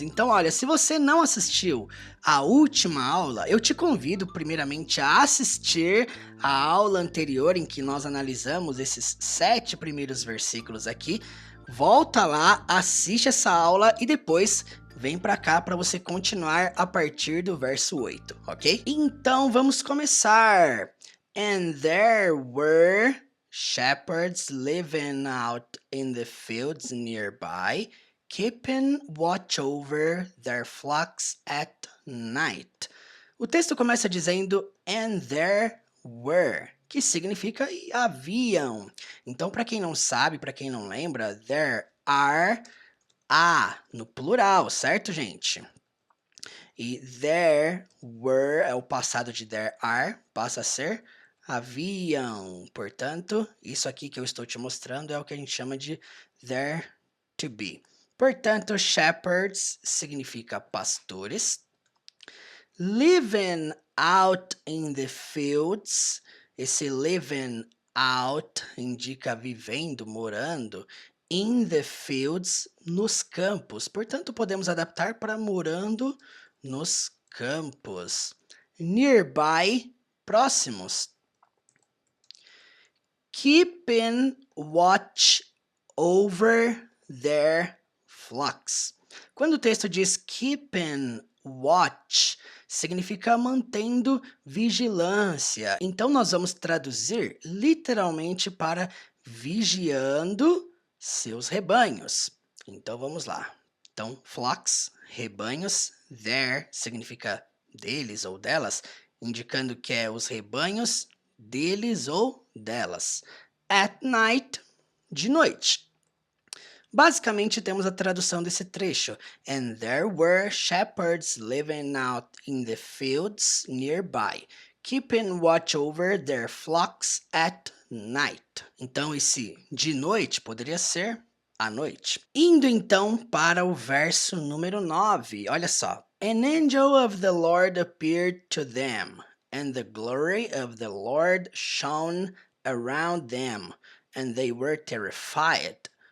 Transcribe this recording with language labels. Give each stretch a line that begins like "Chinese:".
Portuguese: Então, olha, se você não assistiu a última aula, eu te convido primeiramente a assistir a aula anterior em que nós analisamos esses 7 primeiros versículos aqui. Volta lá, assiste essa aula e depois vem pra cá para você continuar a partir do verso 8, ok? Então vamos começar.
English: And there were shepherds living out in the fields nearby, keeping watch over their flocks at night.
Portuguese: O texto começa dizendo
English: and there were,
Portuguese: que significa e haviam. Então, para quem não sabe, para quem não lembra, there are no plural, certo, gente? E
English: there were
Portuguese: é o passado de
English: there are,
Portuguese: passa a ser haviam. Portanto, isso aqui que eu estou te mostrando é o que a gente chama de
English: there to be.
Portuguese: Portanto, shepherds significa pastores.
English: Living out in the fields.
Portuguese: Esse
English: living out
Portuguese: indica vivendo, morando.
English: In the fields,
Portuguese: nos campos. Portanto, podemos adaptar para morando nos campos. Nearby, próximos.
English: Keeping watch over their flocks.
Portuguese: Quando o texto diz
English: keeping watch,
Portuguese: significa mantendo vigilância. Então, nós vamos traduzir literalmente para vigiando seus rebanhos. Então, vamos lá. Então, flocks, rebanhos, their significa deles ou delas, indicando que é os rebanhos deles ou delas.
English: At night,
Portuguese: de noite. Basicamente, temos a tradução desse trecho.
English: And there were shepherds living out in the fields nearby, keeping watch over their flocks at night.
Portuguese: Então, esse de noite poderia ser à noite. Indo então para o verso número 9. Olha só.
English: An angel of the Lord appeared to them, and the glory of the Lord shone around them, and they were terrified.